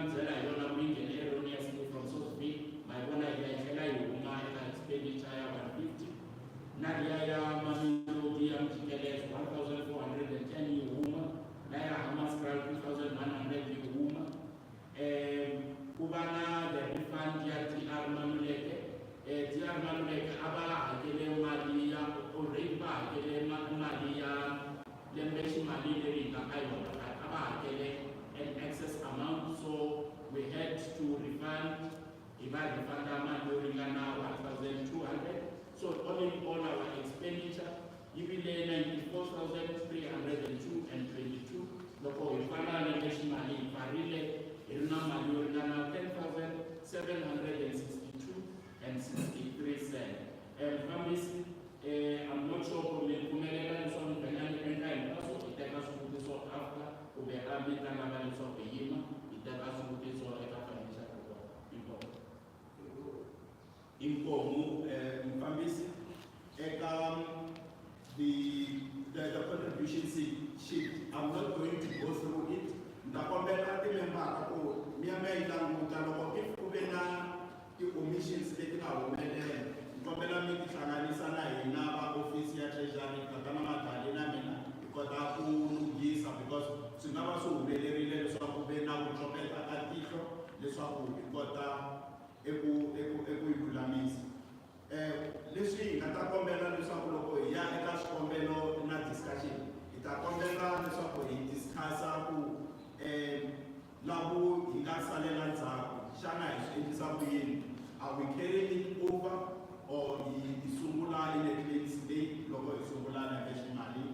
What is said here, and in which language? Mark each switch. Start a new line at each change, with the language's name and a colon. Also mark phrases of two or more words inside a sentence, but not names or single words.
Tsonga: mi byela hi yona ku yi nghene
English: erroneously from Sosby
Tsonga: ma yi vona hi ya tlhela yi huma eka expenditure ya 150 na liya ya Mamelodi ya Mjikelezo 1,410 yi huma na ya Hammanskraal 2,100 yi huma ku va na
English: the refund
Tsonga: ya TR Maluleke TR Maluleke a va hakele mali ya already va hakele mali ya lembe ximali leri hi nga ka yona a va hakele
English: an excess amount so we had to refund
Tsonga: hi va refunda mali yo ringana 1,200
English: so all in all our expenditure
Tsonga: yi vile 94,302 and 22 loko hi fana lembe ximali hi pfarile hi ri na mali yo ringana 10,762 and 63 cent mfambisi
English: I'm not sure
Tsonga: ku mi pfumelela leswaku mbenyani endla hinkwaswo hi teka swivutiso after kumbe a mi ta lava leswaku hi yima hi teka swivutiso eka
English: financial report
Tsonga: inkomu mfambisi eka
English: the contribution sheet I'm not going to go through it
Tsonga: ntakombela timembara ku miyama yi languta loko if ku ve na ti-omissions leti nga humelela nkombela mi tihlanganisa na hina va ofisi ya treasury kata na madali na mina hi kota ku lunghisa because swi nga va swi humelerile leswaku ve na ku copeta ka tihlo leswaku hi kota eku yi lulamisa leswi hi nga ta kombela leswaku loko hi ya eka swikombelo na discussion hi ta kombela leswaku hi discussa ku lavu hi nga salela ndzhaku xana hi swi endlisa ku yini
English: are we carrying it over
Tsonga: or hi sungula
English: in a clean state
Tsonga: loko hi sungula lembe ximali